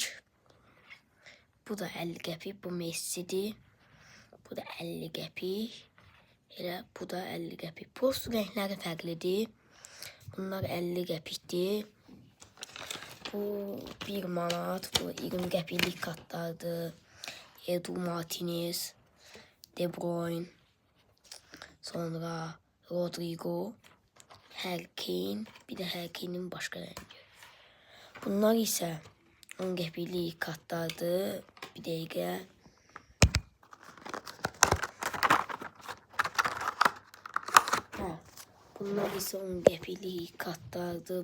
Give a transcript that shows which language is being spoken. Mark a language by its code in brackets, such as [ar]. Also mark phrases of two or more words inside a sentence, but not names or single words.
[az] Bu da 50 qəpik. Bu Messi'dir. Bu da 50 qəpik. Elə bu da 50 qəpik. Post renkləri fərqlidir. Bunlar 50 qəpikdir. Bu 1 manat, bu 20 qəpiklik kartlardır. Edu Martinez, [tr] De Bruyne, sonra Rodrigo, Harry Kane, bir de Harry Kane'in başka rengi. [az] Bunlar ise 10 qəpiklik kartlardır. Bir dəqiqə. Bunlar ise 10 qəpiklik kartlardır.